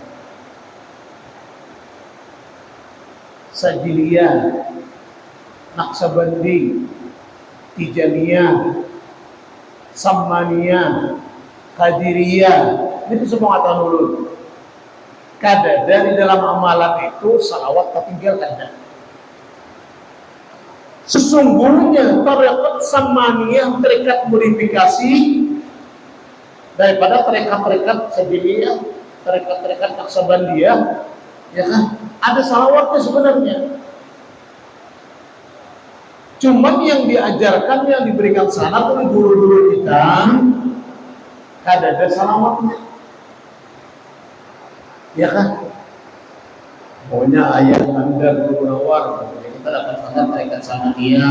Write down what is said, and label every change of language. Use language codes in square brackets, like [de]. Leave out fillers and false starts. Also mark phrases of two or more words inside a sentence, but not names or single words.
[id] Sajiliyah, Naqsabandi, Tijaniyah, Sammaniyah, Qadiriyah, itu semua kata ulun. [bjn] Kadada di dalam amalan itu salawat tertinggal kadada. [id] Sesungguhnya tarekat Samaniyah tarekat modifikasi daripada tarekat Sajiliyah, tarekat Naqsabandiyah, ya kan? Ada salawatnya sebenarnya. Cuman yang diajarkan, yang diberikan sanad oleh guru-guru kita, ada salawatnya. Ya kan? Pokoknya ayat Anda Guru Nawar, kita dapat sanad tarekat Samaniyah.